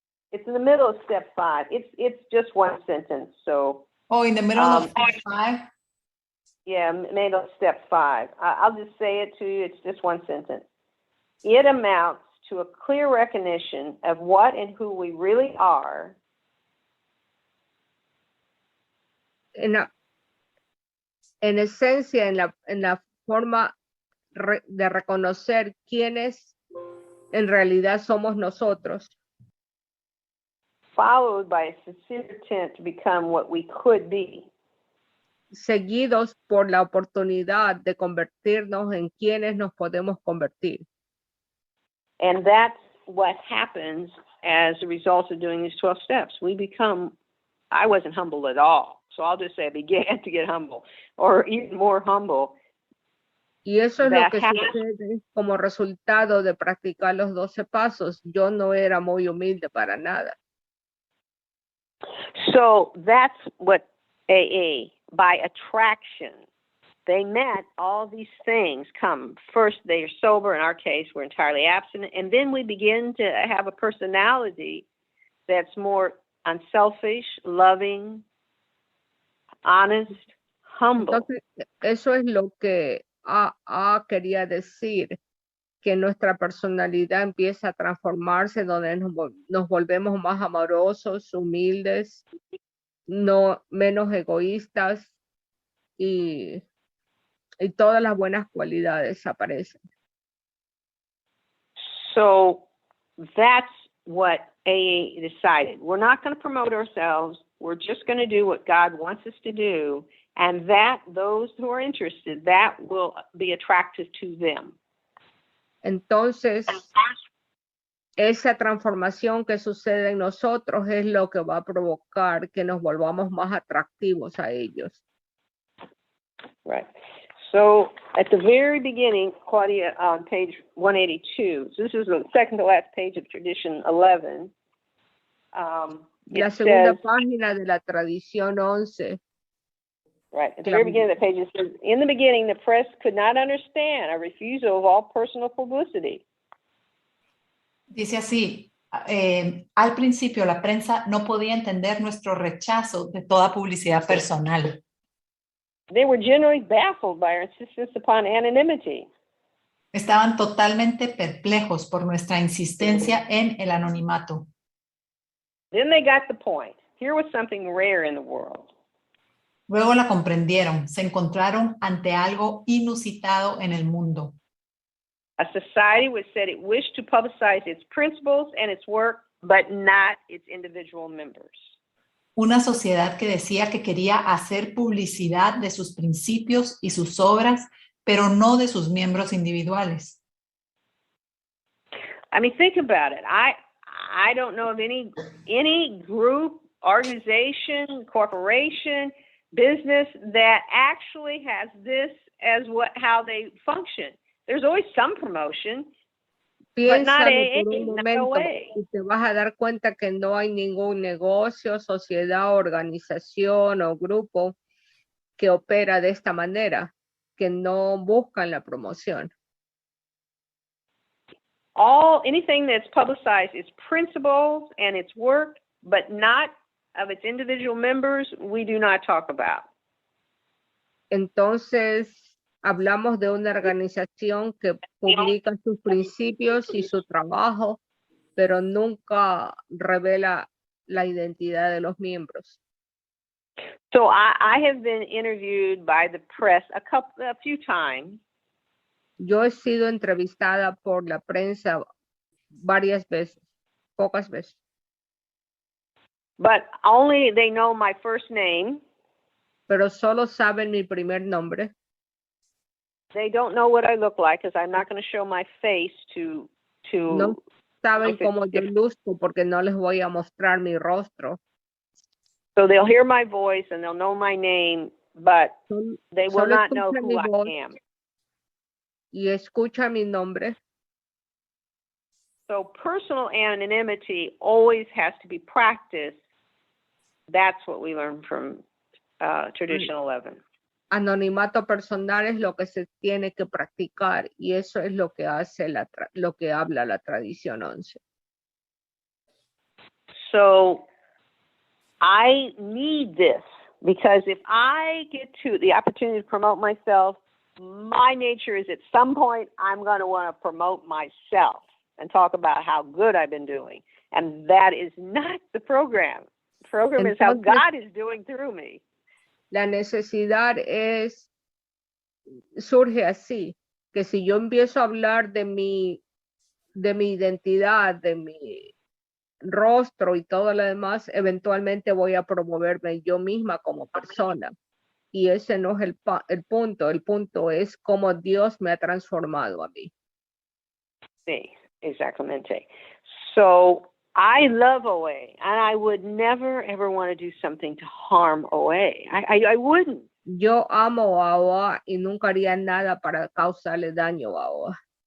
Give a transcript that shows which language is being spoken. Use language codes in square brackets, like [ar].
[en] It's in the middle of step 5. It's just one sentence. So. Oh, in the middle of step 5. Yeah, made on step 5. I'll just say it to you. It's just one sentence. It amounts to a clear recognition of what and who we really are. [es] En esencia, en la forma de reconocer quiénes en realidad somos nosotros. [en] Followed by a sincere intent to become what we could be. [es] Seguidos por la oportunidad de convertirnos en quienes nos podemos convertir. [en] And that's what happens as a result of doing these 12 steps. I wasn't humble at all. So I'll just say I began to get humble, or even more humble. [es] Y eso es lo que sucede como resultado de practicar los 12 pasos. Yo no era muy humilde para nada. [en] So that's what AA, by attraction, they met all these things come. First, they are sober. In our case, we're entirely abstinent. And then we begin to have a personality that's more unselfish, loving, honest, humble. [es] Entonces, eso es lo que quería decir, que nuestra personalidad empieza a transformarse, donde nos volvemos más amorosos, humildes, menos egoístas, y todas las buenas cualidades aparecen. [en] So that's what AA decided. We're not going to promote ourselves. We're just going to do what God wants us to do. And that those who are interested, that will be attractive to them. [es] Entonces, esa transformación que sucede en nosotros es lo que va a provocar que nos volvamos más atractivos a ellos. [en] Right. So at the very beginning, Claudia, on page 182, so this is the second to last page of Tradition 11. [es] La segunda página de la Tradición 11. [en] Right. At the very beginning of the page, it says, in the beginning, the press could not understand a refusal of all personal publicity. [es] Dice así, al principio la prensa no podía entender nuestro rechazo de toda publicidad personal. [en] They were generally baffled by our insistence upon anonymity. [es] Estaban totalmente perplejos por nuestra insistencia en el anonimato. [en] Then they got the point. Here was something rare in the world. [es] Luego la comprendieron, se encontraron ante algo inusitado en el mundo. [en] A society which said it wished to publicize its principles and its work, but not its individual members. [es] Una sociedad que decía que quería hacer publicidad de sus principios y sus obras, pero no de sus miembros individuales. [en] I mean, think about it. I don't know of any group, organization, corporation, business that actually has this as how they function. There's always some promotion, but not AA, [es] por un [en] not [es] momento [en] OA. [es] y te vas a dar cuenta que no hay ningún negocio, sociedad, organización o grupo que opera de esta manera, que no buscan la promoción. [en] Anything that's publicized its principles and its work, but not of its individual members, we do not talk about. [es] Entonces, hablamos de una organización que publica sus principios y su trabajo, pero nunca revela la identidad de los miembros. [en] So I have been interviewed by the press a few times. [es] Yo he sido entrevistada por la prensa varias veces, pocas veces. [en] But only they know my first name. [es] Pero solo saben mi primer nombre. [en] They don't know what I look like because I'm not going to show my face to. [es] No saben cómo yo luzco porque no les voy a mostrar mi rostro. [en] So they'll hear my voice and they'll know my name, but they will not know who I am. [es] Y escucha mi nombre. [en] So personal anonymity always has to be practiced. That's what we learn from Tradition 11. [es] Anonimato personal es lo que se tiene que practicar y eso es lo que hace lo que habla la Tradición 11. [en] So I need this. Because if I get to the opportunity to promote myself, my nature is at some point I'm going to want to promote myself and talk about how good I've been doing. And that is not the program. The program is how God is doing through me. [es] La necesidad surge así, que si yo empiezo a hablar de mi identidad, de mi rostro y todo lo demás, eventualmente voy a promoverme yo misma como persona. Y ese no es el punto. El punto es cómo Dios me ha transformado a mí. Sí, exactamente. [en] So I love OA, and I would never, ever want to do something to harm OA. I wouldn't. [es] Yo amo a OA y nunca haría nada para causarle daño a OA.